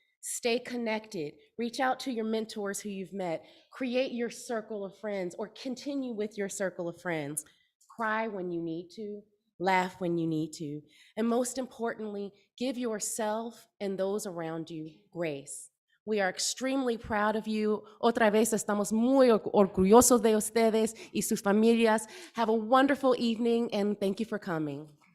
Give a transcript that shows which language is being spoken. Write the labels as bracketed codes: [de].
[en] Stay connected. Reach out to your mentors who you've met. Create your circle of friends, or continue with your circle of friends. Cry when you need to. Laugh when you need to. And most importantly, give yourself and those around you grace. We are extremely proud of you. [es] Otra vez estamos muy orgullosos de ustedes y sus familias. [en] Have a wonderful evening, and thank you for coming.